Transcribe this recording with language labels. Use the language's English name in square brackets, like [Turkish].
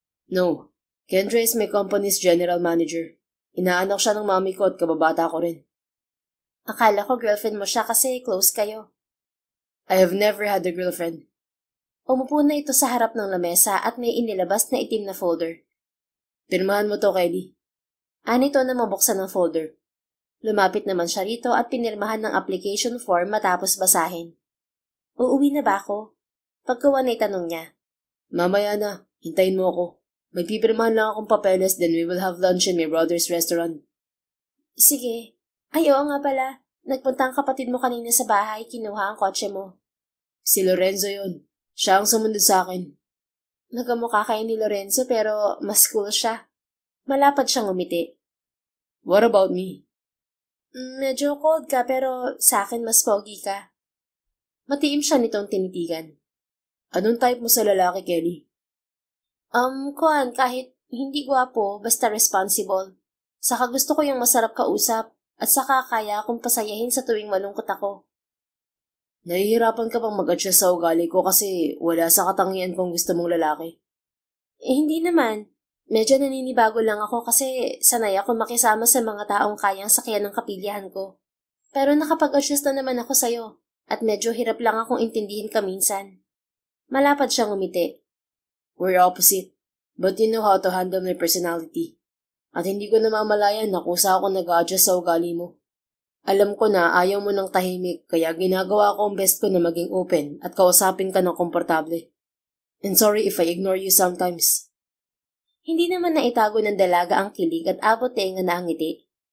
[English] No, Kendra is my company's general manager. [Filipino] Inaanak siya ng mami ko at kababata ko rin. Akala ko girlfriend mo siya kasi close kayo. [English] I have never had a girlfriend. [Filipino] Umupo na ito sa harap ng lamesa at may inilabas na itim na folder. Pirmahan mo to, Kelly. Anito na mabuksan ng folder. Lumapit naman siya rito at pinirmahan ng application form matapos basahin. "Uuwi na ba ako?" Pagkawan ay tanong niya. Mamaya na, hintayin mo ako. May pipirmahan lang akong papeles, [English] then we will have lunch in my brother's restaurant. [Filipino] Sige. Ay, oo nga pala. Nagpunta ang kapatid mo kanina sa bahay, kinuha ang kotse mo. Si Lorenzo yon. Siya ang sumunod sa akin. Nagkamukha kayo ni Lorenzo pero mas cool siya. Malapad siyang umiti. [English] What about me? [Filipino] Medyo cold ka pero sa akin mas pogi ka. Matiim siya nitong tinitigan. Anong type mo sa lalaki, Kelly? Kahit hindi gwapo, basta responsible. Saka gusto ko yung masarap kausap at saka kaya akong pasayahin sa tuwing malungkot ako. Nahihirapan ka bang mag-adjust sa ugali ko kasi wala sa katangian kong gusto mong lalaki? Hindi naman. Medyo naninibago lang ako kasi sanay ako makisama sa mga taong kayang sakyan ng kapilihan ko. Pero nakapag-adjust na naman ako sa'yo at medyo hirap lang akong intindihin ka minsan. Malapad siyang umiti. [English] We're opposite, but you know how to handle my personality. [Filipino] At hindi ko namamalayan na kusa ako nag-adjust sa ugali mo. Alam ko na ayaw mo ng tahimik kaya ginagawa ko ang best ko na maging open at kausapin ka ng komportable. [English] And sorry if I ignore you sometimes. [Filipino] Hindi naman naitago ng dalaga ang kilig at abot tenga na ang ngiti.